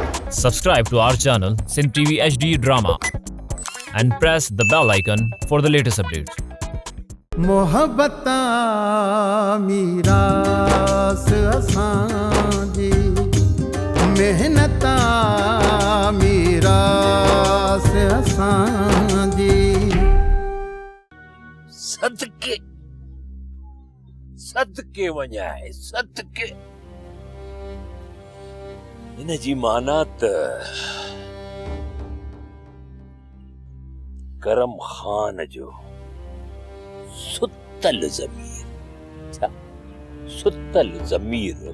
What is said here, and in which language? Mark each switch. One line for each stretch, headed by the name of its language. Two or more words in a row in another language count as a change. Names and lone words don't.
English: Subscribe to our channel Sin TV HD Drama and press the bell icon for the latest updates.
Sindhi: मोहब्बता मीरास असांजी मेहनता मीरास असांजी सदके सदके वञाए सदके इन जी माना त करम खान जो सुतल ज़मीर छा सुतल ज़मीर